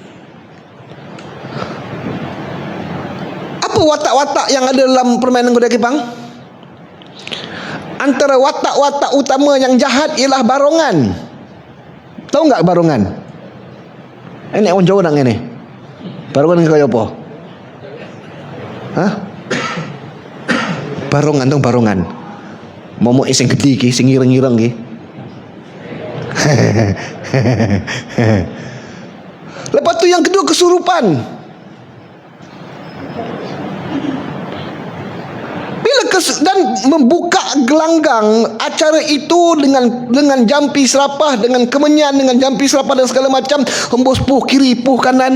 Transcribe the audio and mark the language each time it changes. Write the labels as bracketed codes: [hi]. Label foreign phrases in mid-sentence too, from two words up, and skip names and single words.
[ms] Apa watak-watak yang ada dalam permainan kuda kepang? Antara watak-watak utama yang jahat ialah barongan. Tahu enggak barongan? Ini orang Jawa nak ni. Barongan kau apa? Hah? Barongan tu barongan. [jv] Momok sing gede ki, sing ireng-ireng ki. [ms] Lepas tu yang kedua kesurupan. Dan membuka gelanggang acara itu dengan jampi serapah, dengan kemenyan, dengan jampi serapah dan segala macam, hembus puh kiri puh kanan.